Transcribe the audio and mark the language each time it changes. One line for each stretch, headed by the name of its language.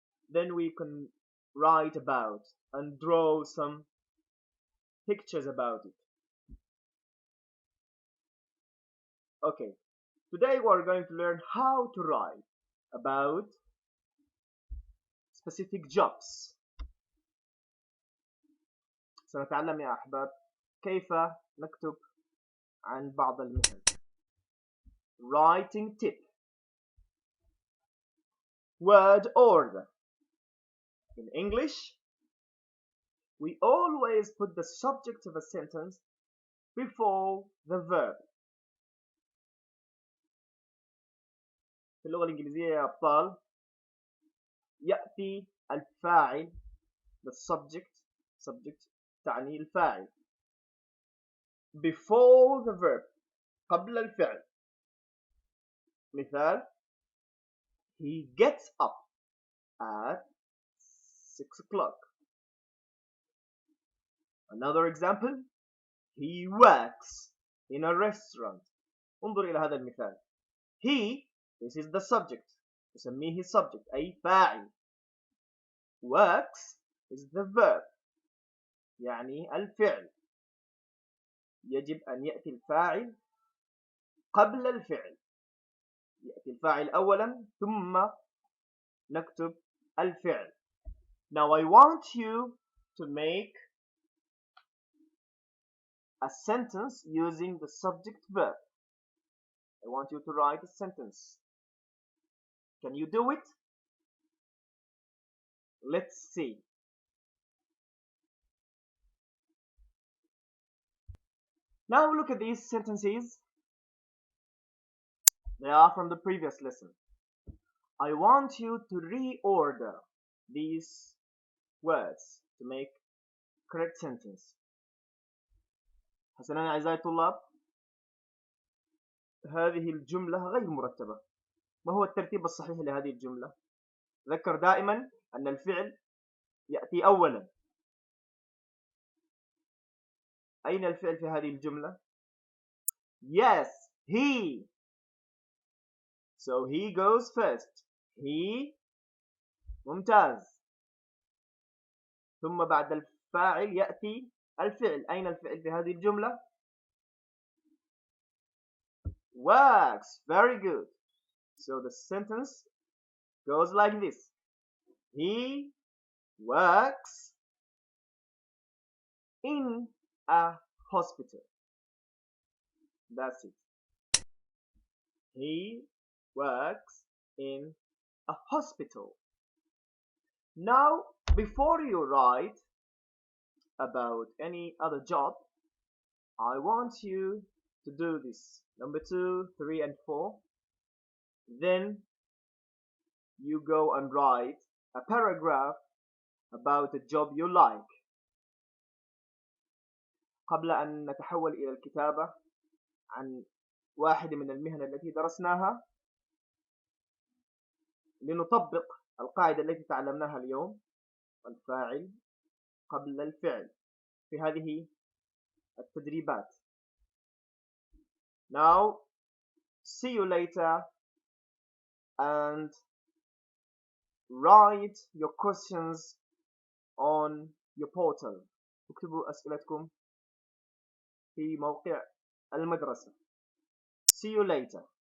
English: Then we can write about and draw some pictures about it. Okay, today we're going to learn how to write about specific jobs.
Arabic: سنتعلم يا أحباب كيف نكتب عن بعض المهن.
English: Writing tip. Word order. In English, we always put the subject of a sentence before the verb.
Arabic: في اللغة الإنجليزية يا أبطال يأتي الفاعل
English: the subject
Arabic: تعني الفاعل
English: before the verb
Arabic: قبل الفعل. مثال
English: he gets up at 6 o'clock. Another example he works in a restaurant.
Arabic: انظر إلى هذا المثال.
English: He, this is the subject,
Arabic: نسميه
English: subject
Arabic: أي فاعل.
English: Works is the verb
Arabic: يعني الفعل. يجب أن يأتي الفاعل قبل الفعل. يأتي الفاعل أولا ثم نكتب الفعل.
English: Now I want you to make a sentence using the subject verb. I want you to write a sentence. Can you do it? Let's see. Now look at these sentences. They are from the previous lesson. I want you to reorder these words to make correct sentence.
Arabic: حسنا أعزائي الطلاب، هذه الجملة غير مرتبة. ما هو الترتيب الصحيح لهذه الجملة؟ تذكر دائما أن الفعل يأتي أولا. أين الفعل في هذه الجملة؟
English: Yes, he. So he goes first. He.
Arabic: ممتاز. ثم بعد الفاعل يأتي الفعل. أين الفعل في هذه الجملة؟
English: Works. Very good. So the sentence goes like this. He works in a hospital. That's it. He works in a hospital. Now, before you write about any other job, I want you to do this. Number 2, 3, and 4. Then you go and write a paragraph about a job you like.
Arabic: قبل أن نتحول إلى الكتابة عن واحد من المهن التي درسناها، لنطبق القاعدة التي تعلمناها اليوم، الفاعل قبل الفعل، في هذه التدريبات.
English: Now, see you later and write your questions on your portal.
Arabic: اكتبوا أسئلتكم في موقع المدرسة.
English: See you later.